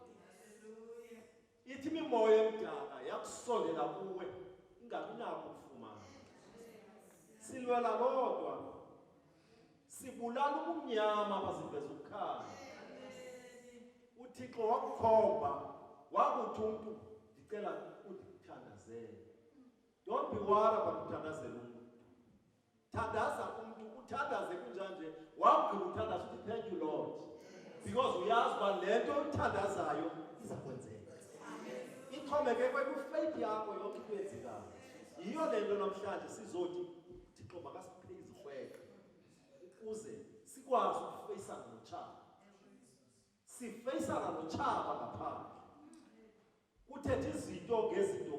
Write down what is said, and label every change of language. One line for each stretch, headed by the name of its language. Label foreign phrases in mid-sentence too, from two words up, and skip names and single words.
Xhosa: ithi imimoya emdaka yakusondela kuwe ingabi nako ukufumana silwela lodwa sibulala ubumnyama apha siveza ukukhanya uThixo wakukhomba wakuthi umntu ndicela undithandazele
English: don't be worried about
Xhosa: uthandazela umntu thandaza umntu uthandaze kunjanje wagqiba uthandaza uthi
English: thank you Lord
Xhosa: because uyazi uba le nto uthandazayo iza kwenzeka ixhomekeke kwifaith yakho yonke into eyenzekayo yiyo le nto namhlanje sizothi Thixo makasiphe izikrweqe ukuze sikwazi ukufeyisana notshaba sifeyisana notshaba ngaphandle kuthetha izinto ngezinto